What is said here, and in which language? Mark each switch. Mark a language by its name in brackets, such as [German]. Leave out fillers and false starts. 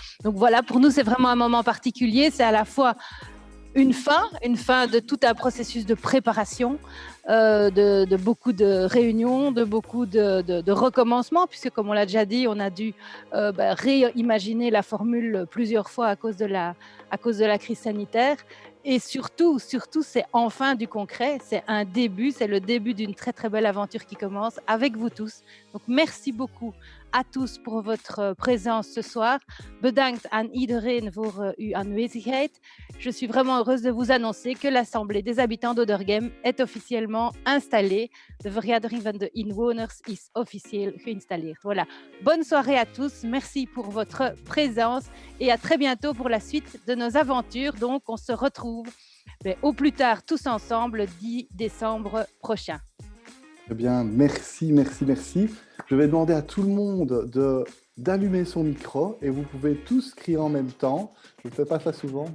[French] Donc voilà, pour nous c'est vraiment un moment particulier, c'est à la fois une fin de tout un processus de préparation, de beaucoup de réunions, de beaucoup de recommencements, puisque comme on l'a déjà dit, on a dû réimaginer la formule plusieurs fois à cause de la crise sanitaire. Et surtout, c'est enfin du concret, c'est un début, c'est le début d'une très très belle aventure qui commence avec vous tous. Donc merci beaucoup à tous pour votre présence ce soir. [Dutch] Bedankt aan iedereen voor uw aanwezigheid. [French] Je suis vraiment heureuse de vous annoncer que l'Assemblée des habitants d'Odergem est officiellement installée. [Dutch] De vergadering van de inwoners is officieel geïnstalleerd. [French] Voilà. Bonne soirée à tous. Merci pour votre présence et à très bientôt pour la suite de nos aventures. Donc, on se retrouve au plus tard tous ensemble 10 décembre prochain. Eh bien, merci. Je vais demander à tout le monde d'allumer son micro et vous pouvez tous crier en même temps. Je ne fais pas ça souvent.